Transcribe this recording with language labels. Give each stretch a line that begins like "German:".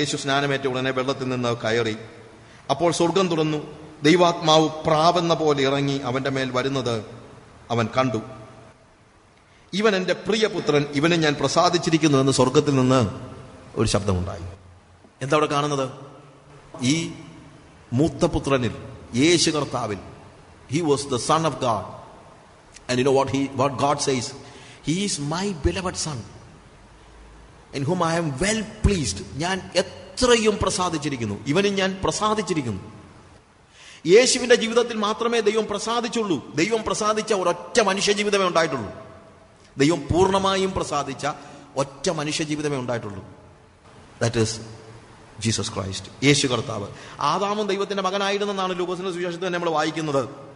Malayalam: യേശു സ്നാനമേറ്റ ഉടനെ വെള്ളത്തിൽ നിന്ന് കയറി. അപ്പോൾ സ്വർഗം തുറന്നു, ദൈവാത്മാവ് പ്രാവെന്ന പോലെ ഇറങ്ങി അവന്റെ മേൽ വരുന്നത് അവൻ കണ്ടു. ഇവൻ എന്റെ പ്രിയപുത്രൻ, ഇവനെ ഞാൻ പ്രസാദിച്ചിരിക്കുന്നു എന്ന് സ്വർഗത്തിൽ നിന്ന് ഒരു ശബ്ദമുണ്ടായി. എന്താ അവിടെ കാണുന്നത്? ഈ മൂത്തപുത്രനിൽ, യേശു കർത്താവിൽ,
English: he was the son of God, and you know what God says, he is my beloved son in whom I am well pleased.
Malayalam: ഞാൻ എത്രയും പ്രസാദിച്ചിരിക്കുന്നു, ഇവനും ഞാൻ പ്രസാദിച്ചിരിക്കുന്നു. യേശുവിന്റെ ജീവിതത്തിൽ മാത്രമേ ദൈവം പ്രസാദിച്ചുള്ളൂ. ദൈവം പ്രസാദിച്ച ഒരൊറ്റ മനുഷ്യ ജീവിതമേ ഉണ്ടായിട്ടുള്ളൂ. ദൈവം പൂർണ്ണമായും പ്രസാദിച്ച ഒറ്റ മനുഷ്യ ജീവിതമേ ഉണ്ടായിട്ടുള്ളൂ.
English: that is Jesus Christ,
Malayalam: യേശു കർത്താവ്. ആദാമും ദൈവത്തിന്റെ മകനായിരുന്നെന്നാണ് ലൂക്കോസിന്റെ സുവിശേഷത്തിൽ നമ്മൾ വായിക്കുന്നത്.